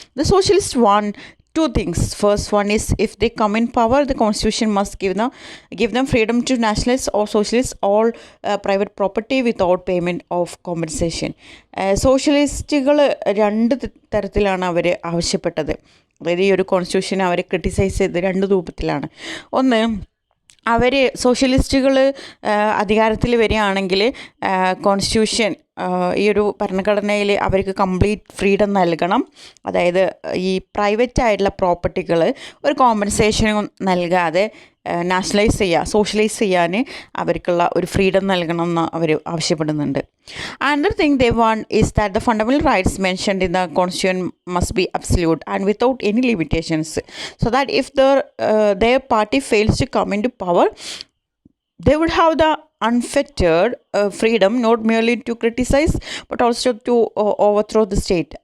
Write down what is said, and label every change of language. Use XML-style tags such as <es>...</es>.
<en>The socialist want two things. First one is, if they come in power, the constitution must give them freedom to nationalize or socialize all private property without payment of compensation.</en> <ml>സോഷ്യലിസ്റ്റുകൾ രണ്ട് തരത്തിലാണ് അവർ ആവശ്യപ്പെട്ടത്. അതായത് ഈ ഒരു constitution അവർ criticise ചെയ്ത് രണ്ട് രൂപത്തിലാണ്. ഒന്ന്, അവർ സോഷ്യലിസ്റ്റുകൾ അധികാരത്തിൽ വരികയാണെങ്കിൽ കോൺസ്റ്റിറ്റ്യൂഷൻ ഈ ഒരു ഭരണഘടനയിൽ അവർക്ക് കംപ്ലീറ്റ് ഫ്രീഡം നൽകണം. അതായത് ഈ പ്രൈവറ്റ് ആയിട്ടുള്ള പ്രോപ്പർട്ടികൾ ഒരു കോമ്പൻസേഷനും നൽകാതെ നാഷണലൈസ് ചെയ്യുക, സോഷ്യലൈസ് ചെയ്യാൻ അവർക്കുള്ള ഒരു ഫ്രീഡം നൽകണം എന്ന് അവർ ആവശ്യപ്പെടുന്നുണ്ട്.</ml> <en>Another thing they want is that the fundamental rights mentioned in the constitution must be absolute and without any limitations, so that if their party fails to come into power, they would have the unfettered freedom not merely to criticize but also to overthrow the state.</en>